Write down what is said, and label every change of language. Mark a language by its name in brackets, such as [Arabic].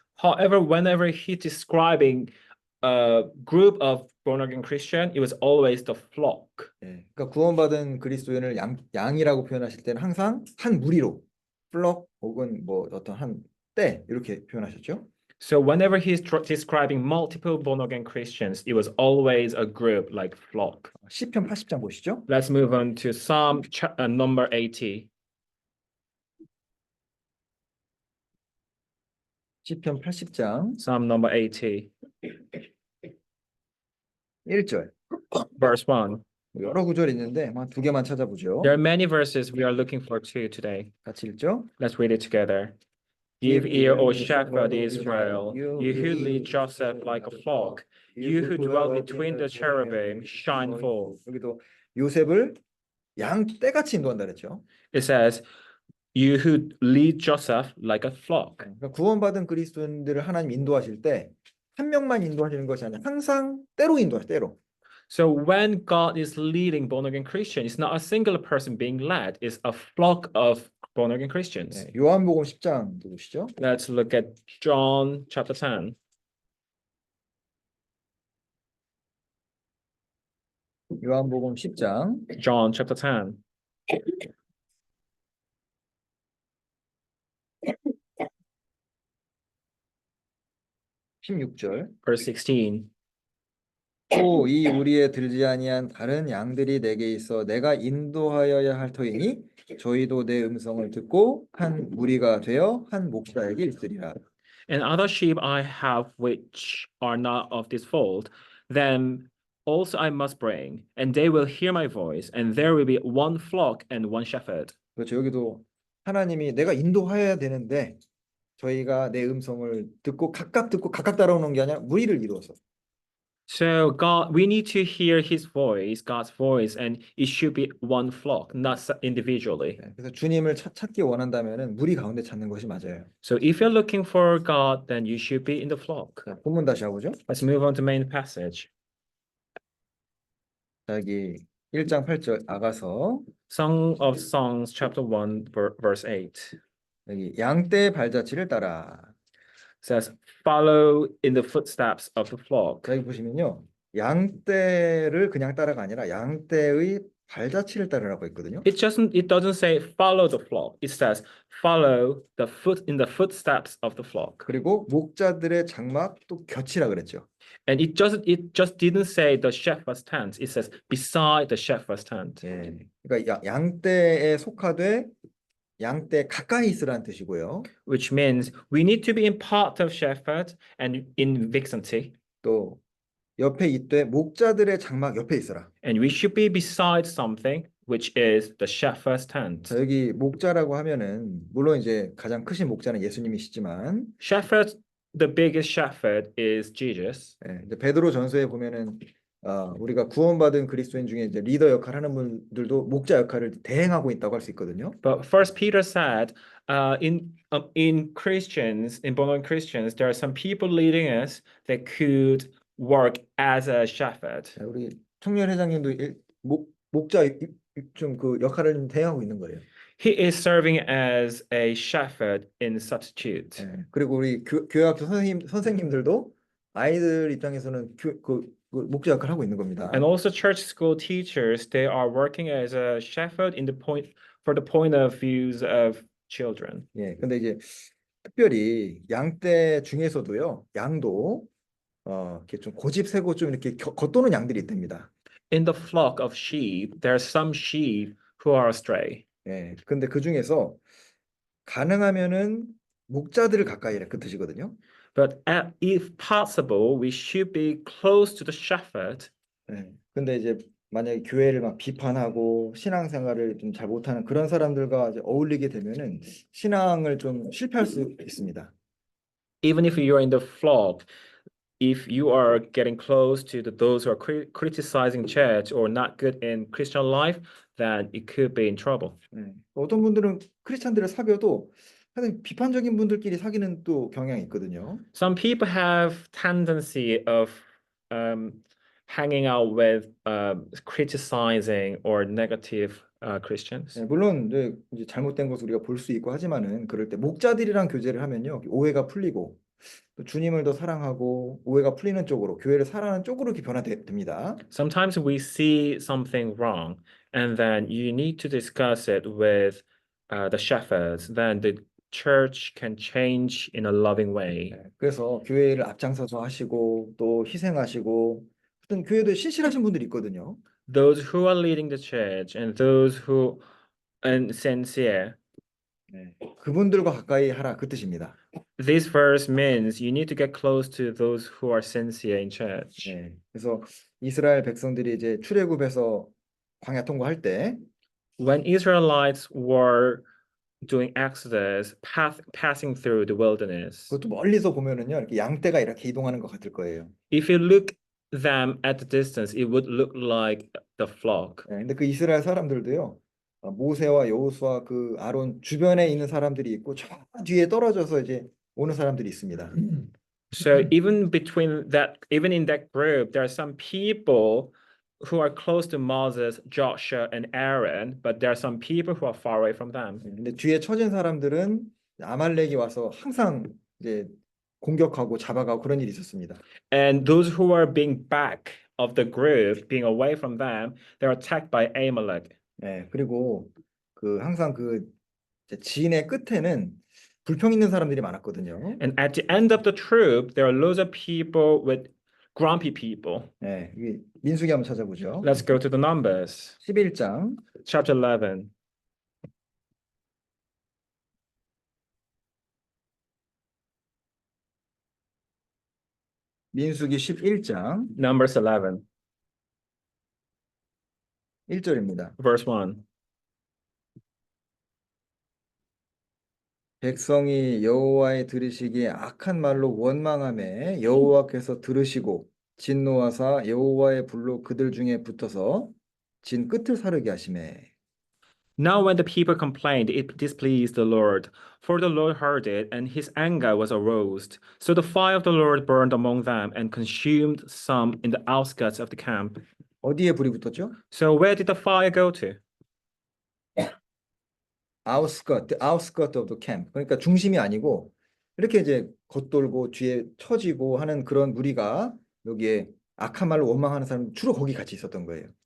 [English] However, whenever he's describing a group of born again Christian, it was always the flock. [Korean] 예, 그러니까 구원받은 그리스도인을 양이라고 표현하실 때는 항상 한 무리로 플럭 혹은 뭐 어떤 한 떼 이렇게 표현하셨죠. [English] So whenever he's describing multiple born again Christians, it was always a group like flock. [Korean] 시편 80장 보시죠. [English] Let's move on to Psalm number 80. [Korean] 시편 80장 [English] Psalm number 80, [Korean] 1절. [English] verse 1. [Korean] 여러 구절이 있는데 한 두 개만 찾아보죠. [English] There are many verses we are looking for too today. [Korean] 같이 읽죠. [English] Let's read it together. Give ear, O shepherd Israel, you who lead Joseph like a flock, you who dwell between the cherubim, shine forth. [Korean] 여기도 요셉을 양떼같이 인도한다 그랬죠. [English] It says, you who lead Joseph like a flock. [Korean] 그러니까 구원받은 그리스도인들을 하나님 인도하실 때 한 명만 인도하시는 것이 아니라 항상 때로 인도하셔 때로. [English] So when God is leading born again Christian, it's not a singular person being led, it's a flock of born again Christians. [Korean] 네, 요한복음 10장 보시죠. [English] Let's look at John chapter 10. [Korean] 요한복음 10장 [English] John chapter 10. [Korean] 16절. [English] verse 16. [Korean] 또 이 우리에 들지 아니한 다른 양들이 내게 있어 내가 인도하여야 할 터이니 저희도 내 음성을 듣고 한 무리가 되어 한 목자에게 있으리라. [English] And other sheep I have which are not of this fold, them also I must bring, and they will hear my voice, and there will be one flock and one shepherd. [Korean] 그렇죠. 여기도 하나님이 내가 인도하여야 되는데 저희가 내 음성을 듣고 각각 따라오는 게 아니라 무리를 이루어서. [English] So God, we need to hear His voice, God's voice, and it should be one flock, not individually. [Korean] 네, 그래서 주님을 찾기 원한다면은 무리 가운데 찾는 것이 맞아요. [English] So if you're looking for God, then you should be in the flock. [Korean] 자, 본문 다시 해보죠. [English] Let's move on to main passage. [Korean] 자, 여기 1장 8절 아가서 [English] Song of Songs, chapter 1, verse 8. [Korean] 여기 양떼의 발자취를 따라. [English] Says, follow in the footsteps of the flock. [Korean] 자, 여기 보시면요. 양떼를 그냥 따라가 아니라 양떼의 발자취를 따르라고 했거든요. [English] It doesn't say follow the flock. It says follow in the footsteps of the flock. [Korean] 그리고 목자들의 장막 또 곁이라 그랬죠. [English] And it just didn't say the shepherd's tent. It says beside the shepherd's tent. [Korean] 예. 그러니까 양떼에 속하되 양떼 가까이 있으라는 뜻이고요. [English] Which means we need to be in part of shepherd and in vicinity. [Korean] 또 옆에 있되 목자들의 장막 옆에 있어라. [English] And we should be beside something, which is the shepherd's tent. [Korean] 자, 여기 목자라고 하면은 물론 이제 가장 크신 목자는 예수님이시지만 [English] Shepherd, the biggest shepherd is Jesus. [Korean] 예, 이제 베드로 전서에 보면은 우리가 구원받은 그리스도인 중에 이제 리더 역할 하는 분들도 목자 역할을 대행하고 있다고 할 수 있거든요. [English] But First Peter said, in Christians, in born Christians, there are some people leading us that could work as a shepherd. [Korean] 우리 청년 회장님도 목자 좀 그 역할을 좀 대행하고 있는 거예요. [English] He is serving as a shepherd in substitute. [Korean] 그리고 우리 교회학교 선생님들도 아이들 입장에서는 그 목자 역할을 하고 있는 겁니다. [English] And also church school teachers, they are working as a shepherd in the point for the point of views of children. [Korean] 예, 근데 이제 특별히 양떼 중에서도요, 양도 이렇게 좀 고집세고 좀 이렇게 겉도는 양들이 있답니다. [English] In the flock of sheep, there are some sheep who are astray. [Korean] 예, 근데 그 중에서 가능하면은 목자들을 가까이 해라 그 뜻이거든요. [English] But if possible, we should be close to the shepherd. [Korean] 예, 근데 이제 만약에 교회를 막 비판하고 신앙생활을 좀 잘 못하는 그런 사람들과 이제 어울리게 되면은 신앙을 좀 실패할 수 있습니다. [English] Even if you're in the flock, if you are getting close to those who are criticizing church or not good in Christian life, then it could be in trouble. [Korean] 예, 어떤 분들은 크리스찬들을 사귀어도 하여튼 비판적인 분들끼리 사귀는 또 경향이 있거든요. [English] Some people have tendency of hanging out with criticizing or negative Christians. [Korean] 예, 물론 이제 잘못된 것을 우리가 볼 수 있고 하지만은 그럴 때 목자들이랑 교제를 하면요 오해가 풀리고 또 주님을 더 사랑하고 오해가 풀리는 쪽으로 교회를 사랑하는 쪽으로 이렇게 변화됩니다. [English] Sometimes we see something wrong, and then you need to discuss it with the shepherds. Then the church can change in a loving way. [Korean] 예, 그래서 교회를 앞장서서 하시고 또 희생하시고 어떤 교회도 신실하신 분들이 있거든요. [English] Those who are leading the church and those who are sincere. [Korean] 예, 그분들과 가까이 하라 그 뜻입니다. [English] This verse means you need to get close to those who are sincere in church. [Korean] 예, 그래서 이스라엘 백성들이 이제 출애굽에서 광야 통과할 때 [English] When Israelites were doing Exodus, passing through the wilderness, [Korean] 그것도 멀리서 보면은요 이렇게 양떼가 이렇게 이동하는 것 같을 거예요. [English] if you look them at the distance, it would look like the flock. [Korean] 예, 근데 그 이스라엘 사람들도요 모세와 여호수아 그 아론 주변에 있는 사람들이 있고 저 뒤에 떨어져서 이제 오는 사람들이 있습니다. [English] So even in that group, there are some people who are close to Moses, Joshua, and Aaron, but there are some people who are far away from them. [Korean] 근데 뒤에 처진 사람들은 아말렉이 와서 항상 이제 공격하고 잡아가고 그런 일이 있었습니다. [English] And those who are being back of the group, being away from them, they're attacked by Amalek. [Korean] 예, 그리고 그 항상 그 이제 진의 끝에는 불평 있는 사람들이 많았거든요. [English] And at the end of the troop, there are loads of people with grumpy people. [Korean] 예, 이게 민수기 한번 찾아보죠. [English] Let's go to the Numbers, [Korean] 11장 [English] chapter 11. [Korean] 민수기 11장 [English] Numbers 11, [Korean] 1절입니다. [English] verse 1. [Korean] 백성이 여호와의 들으시기에 악한 말로 원망하매 여호와께서 들으시고 진노하사 여호와의 불로 그들 중에 붙어서 진 끝을 사르게 하시매. [English] Now when the people complained, it displeased the Lord. For the Lord heard it, and his anger was aroused. So the fire of the Lord burned among them and consumed some in the outskirts of the camp. [Korean] 어디에 불이 붙었죠? [English] So where did the fire go to? outskirt of the camp. [Korean] 그러니까 중심이 아니고 이렇게 이제 겉돌고 뒤에 처지고 하는 그런 무리가 여기에 악한 말로 원망하는 사람 주로 거기 같이 있었던 거예요.